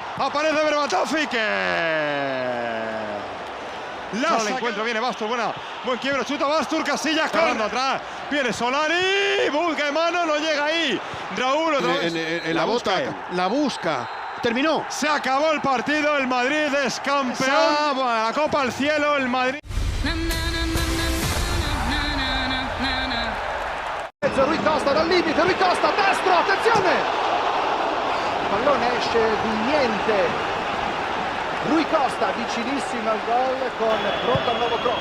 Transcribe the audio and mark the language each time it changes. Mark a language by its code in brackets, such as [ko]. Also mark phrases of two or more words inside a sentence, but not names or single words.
[es] Aparece Berbatov-Fique. La encuentro, viene Bastur, buen quiebro, chuta Bastur, Casillas corriendo atrás, viene Solari, busca mano, no llega ahí, Raúl otra vez. La busca, terminó. Se acabó el partido, el Madrid es campeón, la Copa al cielo, el Madrid. [it] Rui Costa dal limite, Rui Costa, destro, attenzione! Il pallone esce di niente. Rui Costa vicinissimo al gol con pronto al nuovo cross.